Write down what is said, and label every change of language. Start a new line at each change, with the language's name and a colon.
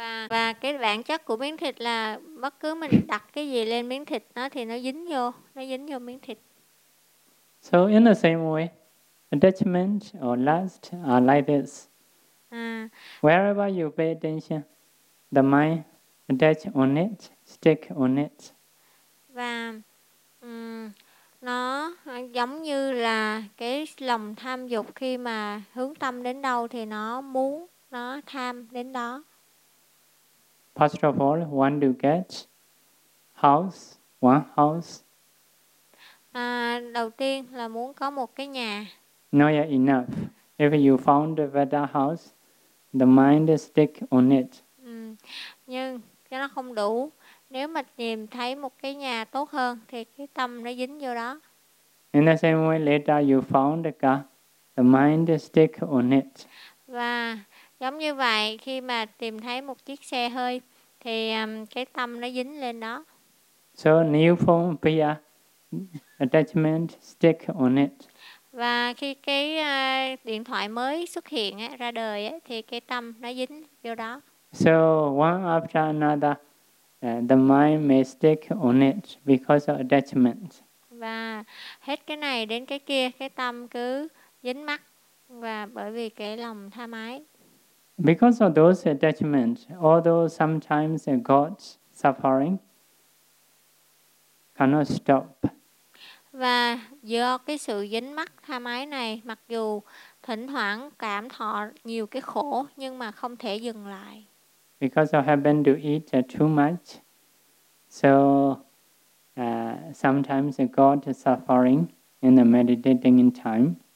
Vietnamese: Và cái bản chất của miếng thịt là bất cứ mình đặt cái gì lên miếng thịt nó thì nó dính vô miếng thịt.
English: So in the same way, attachment or lust are like this. Wherever you pay attention, the mind attach on it, stick on it.
Vietnamese: Và nó giống như là cái lòng tham dục, khi mà hướng tâm đến đâu thì nó muốn, nó tham đến đó.
English: First of all, want to get house, one house.
Vietnamese: Đầu tiên là muốn có một cái nhà.
English: Not yet enough. If you found a better house, the mind stick on it.
Vietnamese: Nhưng cho nó không đủ. Nếu mà tìm thấy một cái nhà tốt hơn thì cái tâm nó dính vô đó.
English: In the same way, later you found a car, the mind stick on it.
Vietnamese: Và giống như vậy, khi mà tìm thấy một chiếc xe hơi thì cái tâm nó dính lên đó.
English: So new form appear, attachment stick on it.
Vietnamese: Và khi cái điện thoại mới xuất hiện ra đời thì cái tâm nó dính vô đó.
English: So one after another, the mind may stick on it because of attachment.
Vietnamese: Và hết cái này đến cái kia, cái tâm cứ dính mắc và bởi vì cái lòng tham ái.
English: Because of those attachments, although sometimes God's suffering cannot stop.
Vietnamese: Và do cái sự dính mắc tham ái này, mặc dù thỉnh thoảng cảm thọ nhiều cái khổ nhưng mà không thể dừng lại.
English: Because I happen to eat too much, so sometimes God is suffering in the meditating in time.